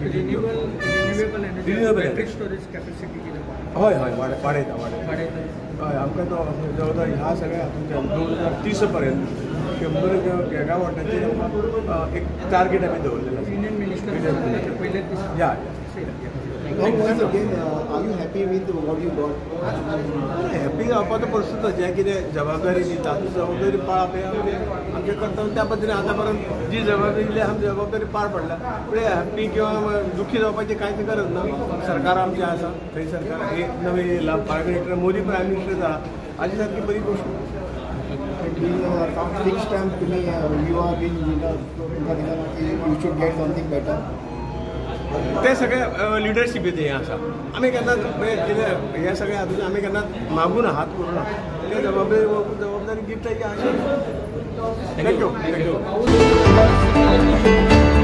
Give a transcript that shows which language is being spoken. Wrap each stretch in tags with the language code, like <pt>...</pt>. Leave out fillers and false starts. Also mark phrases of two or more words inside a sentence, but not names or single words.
<en>renewable storage capacity</en> <kok>कितें हय वाडयता हय आमकां तो जवळ ह्या सगळ्या हातूंतल्यान 2030 पर्यंत 100 गॅगावॉटाचेर एक टार्गेट आमी दवरलेलो आसा.</kok> <en>union minister</en> <kok>पयले दीस या</kok> <en>Are you happy with what you got?</en> <kok>हॅपी जावपाचो प्रश्न जें कितें जबाबदारी दिता ती जबाबदारी पाळप हें आमचें कर्तव्य. त्या पद्दतीन आतां पर्यंत जी जबाबदारी दिली आमी जबाबदारी पार पडल्या फुडें हॅप्पी किंवा दुखी जावपाची कांयच गरज ना. सरकार आमचें आसा थंय सरकार एक नवें येयला</kok> <en>prime minister</en> <kok>मोदी</kok> <en>prime minister</en> <kok>जाला हाजी सारकी बरी गोश्ट.</kok> <en>Fixed time</en> <kok>तुम्ही</kok> <en>you are being you should get something better.</en> <kok>ते सगळे लिडरशिपीचें हें आसा. आमी केन्नाच कितें हे सगळे हातूंत आमी केन्नाच मागून हात करूना. ते जबाबदारी गिफ्ट आसा. थँक्यू.</kok>